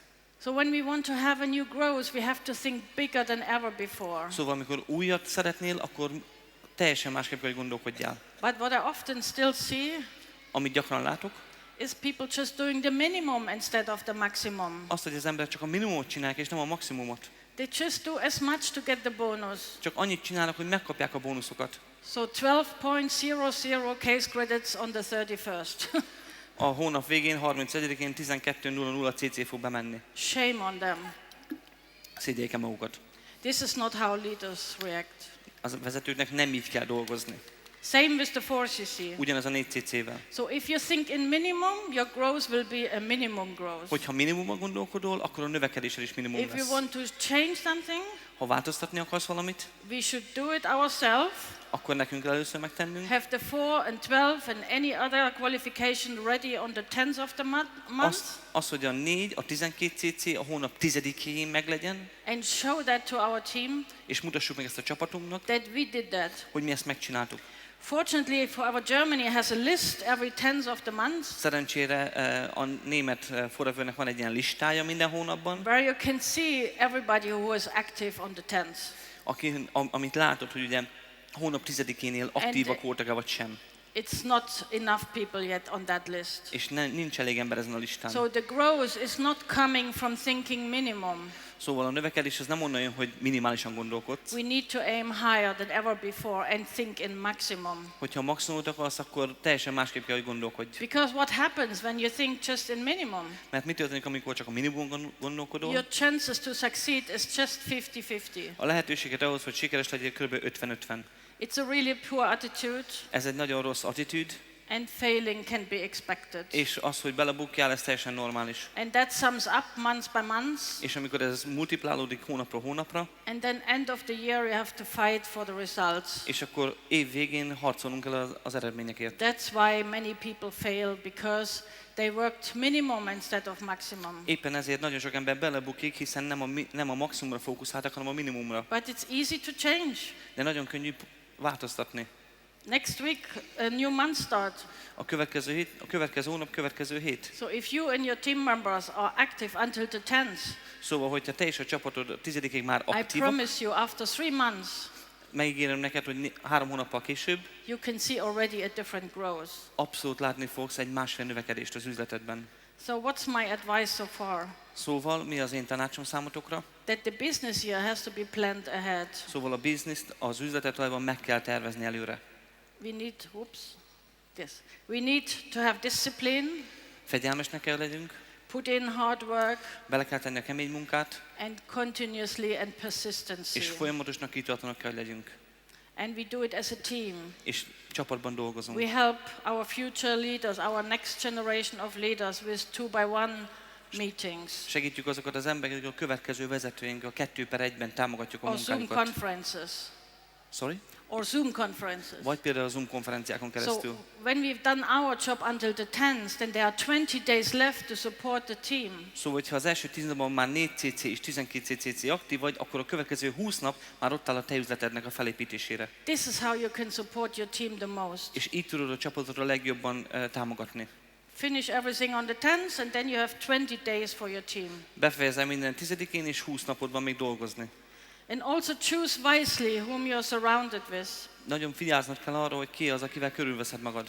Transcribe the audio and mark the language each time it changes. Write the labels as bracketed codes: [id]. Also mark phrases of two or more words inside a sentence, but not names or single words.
[en] So when we want to have a new growth, we have to think bigger than ever before. [hu] Szóval amikor újat szeretnél, akkor teljesen másképp kell, hogy gondolkodjál. [en] But what I often still see [hu] Amit gyakran látok, [en] is people just doing the minimum instead of the maximum. [hu] azt, hogy az emberek csak a minimumot csinálják, és nem a maximumot. [en] They just do as much to get the bonus. [hu] Csak annyit csinálnak, hogy megkapják a bónuszokat. [en] So 12.00 case credits on the 31st. [hu] A hónap végén, 31-én 12.00 CC fog bemenni. [en] Shame on them. [hu] Szégyeljek el magukat. [en] This is not how leaders react. [hu] Az vezetőknek nem így kell dolgozni. [en] Same with the 4CC. [hu] Ugyanez a 4CC-vel. [en] So if you think in minimum, your growth will be a minimum growth. [hu] Hogyha minimumban gondolkodol, akkor a növekedésed is minimum [en] If you [hu] lesz. [en] want to change something, [hu] Ha változtatni akarsz valamit, [en] we should do it ourselves. [hu] akkor nekünk kell először megtennünk. [en] Have the 4 and 12 and any other qualification ready on the 10th of the month. [hu] Az, hogy a 4, a 12 CC a hónap 10-én meglegyen, [en] And show that to our team [hu] és mutassuk meg ezt a csapatunknak, [en] that we did that. [hu] hogy mi ezt megcsináltuk. [en] Fortunately for our Germany has a list every 10th of the month. [hu] Szerencsére a német Forevernek van egy ilyen listája minden hónapban, [en] Where you can see everybody who is active on the 10th. [hu] amit látod, hogy ugye hónap 10-énél aktívak voltak-e vagy sem. [en] It's not enough people yet on that list. [hu] És nincs elég ember ezen a listán. [en] So the growth is not coming from thinking minimum. [hu] Szóval a növekedés az nem onnan jön, hogy minimálisan gondolkodsz. [en] We need to aim higher than ever before and think in maximum. [hu] Hogyha maximumot akarsz, akkor teljesen másképp kell, hogy gondolkodj. [en] Because what happens when you think just in minimum? [hu] Mert mi történik, amikor csak a minimumon gondolkodol? [en] Your chances to succeed is just 50-50. [hu] A lehetőséget ahhoz, hogy sikeres legyél, kb. 50-50. [en] It's a really poor attitude. [hu] Ez egy nagyon rossz attitűd. [en] And failing can be expected. [hu] És az, hogy belebukjál, ez teljesen normális. [en] And that sums up month by month. [hu] És amikor ez multiplálódik hónapról hónapra, [en] And then end of the year you have to fight for the results. [hu] és akkor év végén harcolnunk kell az eredményekért. [en] That's why many people fail, because they worked minimum instead of maximum. [hu] Éppen ezért nagyon sok ember belebukik, hiszen nem a maximumra fókuszáltak, hanem a minimumra. [en] But it's easy to change. [hu] De nagyon könnyű változtatni. [en] Next week a new month start. [hu] A következő hónap, következő hét. [en] So if you and your team members are active until the 10th, [hu] Szóval, hogyha te és a csapatod a 10-ig már [en] I [hu] aktívak, [en] promise you after 3 months, [hu] megígérem neked, hogy 3 hónappal később [en] you can see already a different growth. [hu] abszolút látni fogsz egy másfél növekedést az üzletedben. [en] So what's my advice so far? [hu] Szóval, mi az én tanácsom számotokra? [en] That the business year has to be planned ahead. [hu] Szóval a bizniszt, az üzletet valójában meg kell tervezni előre. [en] We need to have discipline, [hu] Fegyelmesnek kell legyünk, [en] put in hard work, [hu] bele kell tenni a kemény munkát, [en] and continuously and persistency. [hu] és folyamatosnak kitartanak kell legyünk. [en] And we do it as a team. [hu] És csapatban dolgozunk. [en] We help our future leaders, our next generation of leaders with 2-by-1 meetings. [hu] Segítjük azokat az embereket, a következő vezetőink a 2x1-ben támogatjuk a [en] Or Zoom [hu] munkájukat. [en] conferences. Sorry? Or Zoom conferences. [hu] Vagy például a Zoom konferenciákon keresztül. [en] So when we've done our job until the 10th, then there are 20 days left to support the team. [hu] Szóval, hogyha az első 10 napban már 4 CC és 12 CCC aktív vagy, akkor a következő 20 nap már ott áll a te üzletednek a felépítésére. [en] This is how you can support your team the most. [hu] És így tudod a csapatodra legjobban támogatni. [en] Finish everything on the 10th, and then you have 20 days for your team. [hu] Befejezem minden 10-én, és 20 napod van még dolgozni. [en] And also choose wisely whom you're surrounded with. [hu] Nagyon vigyáznod kell arra, hogy ki az, akivel körülveszed magad.